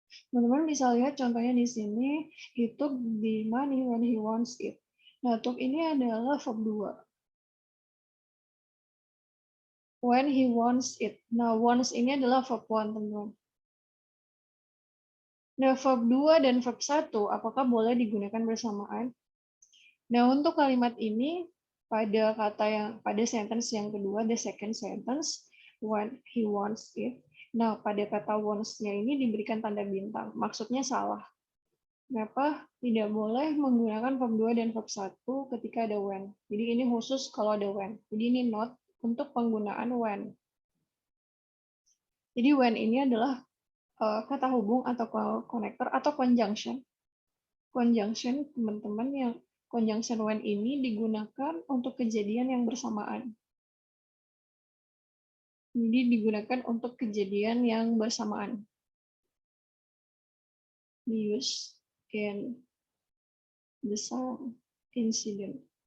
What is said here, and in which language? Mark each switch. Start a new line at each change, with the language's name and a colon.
Indonesian: Teman-teman bisa lihat contohnya di sini,
English: he took the money when he wants it.
Indonesian: Nah, took ini adalah verb 2.
English: When he wants it.
Indonesian: Nah, wants ini adalah verb 1, teman-teman. Nah, verb 2 dan verb 1, apakah boleh digunakan bersamaan? Nah, untuk kalimat ini, pada sentence yang kedua,
English: the second sentence, when he wants it.
Indonesian: Nah, pada kata wants-nya ini diberikan tanda bintang. Maksudnya salah. Kenapa tidak boleh menggunakan verb 2 dan verb 1 ketika ada when. Jadi ini khusus kalau ada when. Jadi ini note untuk penggunaan when. Jadi when ini adalah kata hubung atau konektor atau conjunction. Conjunction, teman-teman, yang conjunction when ini digunakan untuk kejadian yang bersamaan. Jadi digunakan untuk kejadian yang bersamaan.
English: Use in the same incident.